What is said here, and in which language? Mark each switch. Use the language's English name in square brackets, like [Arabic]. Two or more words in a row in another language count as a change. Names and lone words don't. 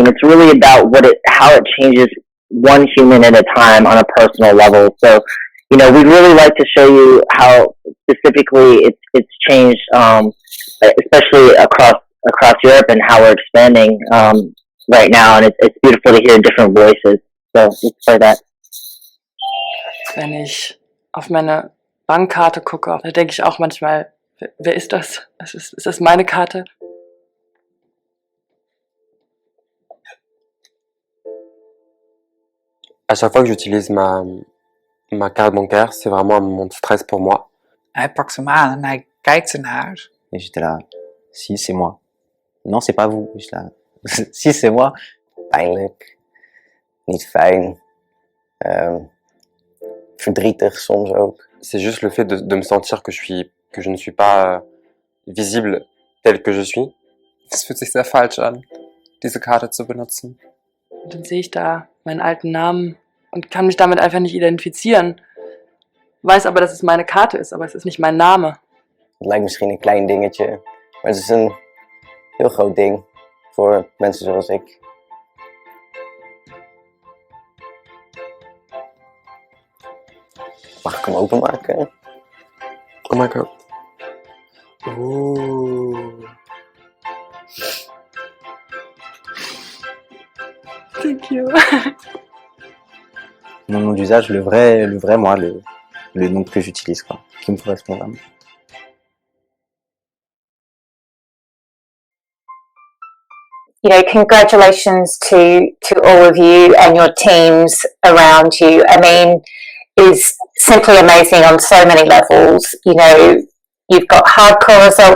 [English] It's really about how it changes one human at a time on a personal level. So, we'd really like to show you how specifically it's changed, especially across Europe, and how we're expanding right now. And it's beautiful to hear different voices. So let's play that. [German] Wenn ich auf meine Bankkarte gucke, da denke ich auch manchmal, wer ist das? Ist das meine Karte? [French] À chaque fois que j'utilise ma carte bancaire, c'est vraiment un moment de stress pour moi. [Dutch] Hij pakt hem aan en hij kijkt ernaar. [French] Et j'étais là, si, c'est moi. Non, c'est pas vous. J'étais là, si, c'est moi. [Dutch] Pijnlijk, niet fijn, verdrietig soms ook. [French] C'est juste le fait de me sentir que je ne suis pas visible tel que je suis. [German] Es fühlt sich sehr falsch an, diese Karte zu benutzen. Und dann sehe ich da meinen alten Namen und kann mich damit einfach nicht identifizieren. Weiß aber, dass es meine Karte ist, aber es ist nicht mein Name. [Dutch] Het lijkt misschien een klein dingetje, maar het is een heel groot ding voor mensen zoals ik. Mag ik hem openmaken? [English] Oh my god. Oeh. Thank you. [French] Mon nom d'usage, le vrai moi, le nom que j'utilise, quoi, qui me correspond vraiment. [English] Congratulations to all of you and your teams around you. I mean, is simply amazing on so many levels. You've got hardcore results.